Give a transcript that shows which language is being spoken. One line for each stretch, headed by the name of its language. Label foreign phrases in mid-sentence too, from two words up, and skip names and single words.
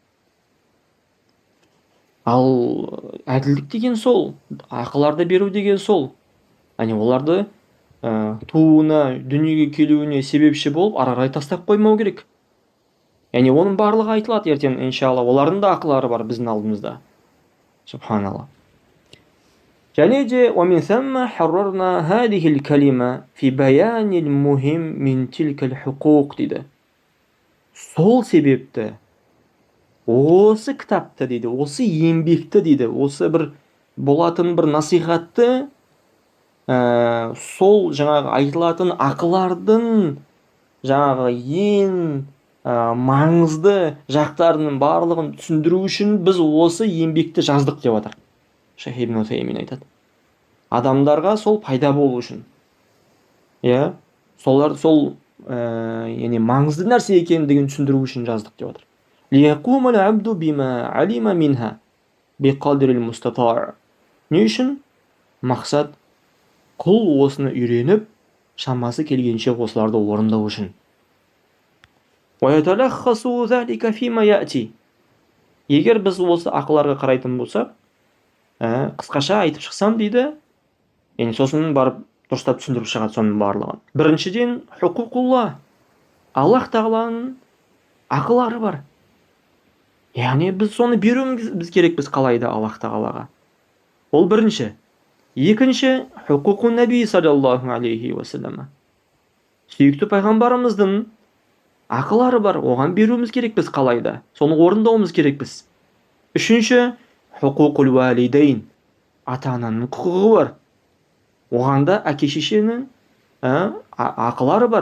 Kazakh: Ал әділдік деген сол, ақыларды беру деген сол. Яғни оларды туына, дүниеге келуіне себепші болып ары қарай тастап қоймау керек. Яғни оның барлығы айтылады ертең, иншалла, олардың да ақылары бар біздің алдымызда.
Arabic: Субханалла.
Kazakh: және де
Arabic: ومن ثم حررنا هذه الكلمة في بيان المهم من تلك الحقوق дейді.
Kazakh: Сол себепті осы кітапты дейді, осы еңбекті дейді, осы бір болатын бір насихатты сол жаңағы айтылатын ақылардың жаңағы ең маңызды жақтарының барлығын түсіндіру үшін біз осы еңбекті жаздық деп отыр. Шейх ибн Утаймин айтады. Адамдарға сол пайда болу үшін. Солар сол яғни маңызды нәрсе екендігін түсіндіру үшін жаздық деп отыр.
Arabic: لِيَقُومَ الْعَبْدُ بِمَا عَلِمَ مِنْهَا بِقَدْرِ الْمُسْتَطَاعِ.
Kazakh: Не үшін? Мақсат құл осыны үйреніп, шамасы келгенше осыларды орындау үшін.
Arabic: وَيَتَلَخَّصُ ذَلِكَ فِيمَا يَأْتِي.
Kazakh: Егер біз осы ақыларға қарайтын болсақ, қысқаша айтып шықсам дейді, яғни сосын барып дұрыстап түсіндіріп шығады соның барлығын. Біріншіден, хукукулла, Аллах тағаланың ақылары бар. Яғни біз соны беруіміз керек, біз қалайда Аллах тағалаға. Ол бірінші. Екінші,
Arabic: حقوق النبي صلى الله عليه وسلم.
Kazakh: Сүйікті пайғамбарымыздың ақылары бар, оған беруіміз керек біз қалайда. Соны орындауымыз керек біз. Үшінші,
Arabic: حقوق الوالدين.
Kazakh: Ата-ананың құқығы бар. Оған да әке шешенің ақылары бар.